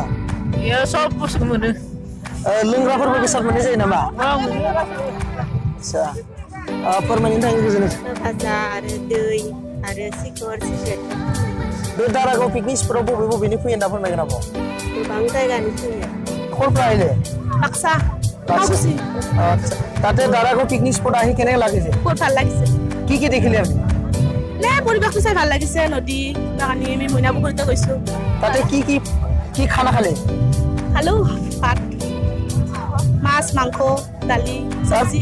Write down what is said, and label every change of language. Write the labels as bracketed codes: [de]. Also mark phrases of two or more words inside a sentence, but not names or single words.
[brx] बेयो सब बुस्थु मोनो लोंग्राफोरबो बेसाद मोननाय जायो नामा आदसा फोरमायनो थाखाय गोजोननाय भाजा आरो दै आरो सिखर सिकेट बे दारागाव [en] picnic spot [brx] बबेनि फैयो होनना फोरमायगोन आब' गोबां जायगानि फैयो [as] ক'ৰপৰা আহিলে বাক্সা আচ্ছা তাতে দারাগাঁও [en] picnic spot [as] আহি কেনেকৈ লাগিছে বহুত ভাল লাগিছে কি দেখিলে আপুনি নে পৰিৱেশটো চাই ভাল লাগিছে নদী বাগানী আমি মইনা পুখুৰীতে গৈছো তাতে কি খানা খালে খালো ভাত মাছ মাংস দালি চব্জি